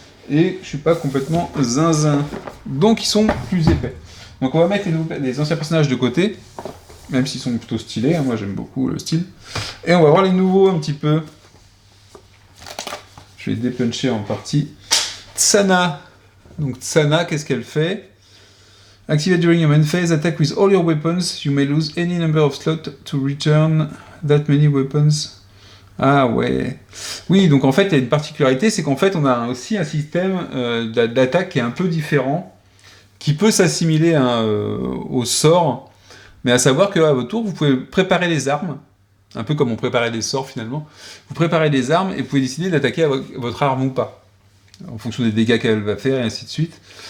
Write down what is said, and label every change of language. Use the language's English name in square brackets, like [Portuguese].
[French] et je suis pas complètement zinzin. Donc ils sont plus épais. Donc on va mettre les anciens personnages de côté, même s'ils sont plutôt stylés, hein, moi j'aime beaucoup le style. Et on va voir les nouveaux un petit peu. Je vais dépuncher en partie. Tsana. Donc Tsana, qu'est-ce qu'elle fait? [English] Activate during your main phase, attack with all your weapons. You may lose any number of slots to return that many weapons. [French] Ah ouais. Oui, donc en fait, il y a une particularité, c'est qu'en fait, on a aussi un système d'attaque qui est un peu différent, qui peut s'assimiler au sort, mais à savoir qu'à votre tour, vous pouvez préparer les armes, un peu comme on préparait les sorts finalement. Vous préparez les armes et vous pouvez décider d'attaquer votre arme ou pas, en fonction des dégâts qu'elle va faire et ainsi de suite.